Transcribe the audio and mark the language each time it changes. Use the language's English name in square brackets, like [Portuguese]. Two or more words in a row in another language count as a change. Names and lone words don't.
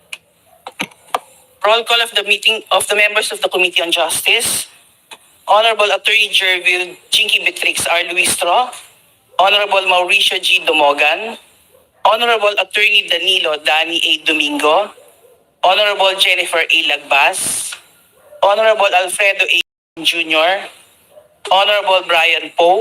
[English] Roll call of the meeting of the members of the Committee on Justice. Honorable Attorney Jervil Jinky Betrix R. Luistro. Honorable Mauricio G. Dumogan. Honorable Attorney Danilo Dani A. Domingo. Honorable Jennifer A. Lagbas. Honorable Alfredo A. Jr. Honorable Brian Poe.